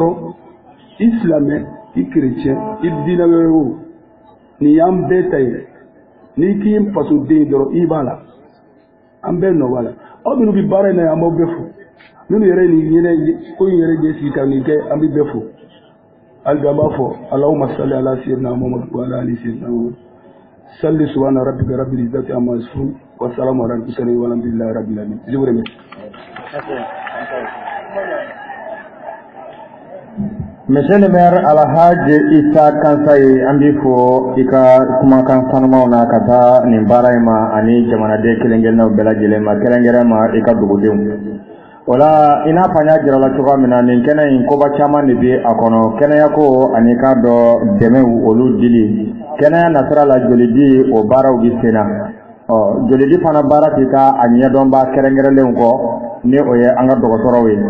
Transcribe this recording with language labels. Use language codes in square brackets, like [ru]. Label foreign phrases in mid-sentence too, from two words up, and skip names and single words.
[bm] dɔrɔn i silamɛ i chrétien i diinɛ wɛrɛ o nin y'an bɛɛ ta ye n'i k'i ye faso den dɔrɔn i b'a la an bɛɛ nɔ b'a la aw minnu bɛ baara in na an b'aw bɛɛ fo minnu yɛrɛ nin ɲinɛ ko in yɛrɛ ɲɛ sigi ka nin kɛ an bɛ bɛɛ fo hali bi an b'a fɔ [ar] اللهم صل على سيدنا محمد وعلى آل سيدنا محمد صل سبحان ربك رب العزة عما يصفون وسلام على المرسلين والحمد لله رب العالمين. [fr] Je vous remercie. Monsieur le maire [bm] Alhaji Issa Kansaye an b'i fo i ka kumakan sanumaw na ka taa nin baara in ma ani jamanaden kelen-kelennaw bɛɛ lajɛlen ma kɛrɛnkɛrɛn ma i ka dugudenw o la i n'a fɔ an y'a jira la cogoya min na nin kɛnɛ in koba caman de bɛ a kɔnɔ kɛnɛyako ani k'a dɔn dɛmɛw olu dili kɛnɛya nasira la jolidi o baaraw bɛ sen na jolidi fana baara tɛ taa a ɲɛdɔnba kɛrɛnkɛrɛnlenw kɔ ni o ye an ka dɔgɔtɔrɔw ye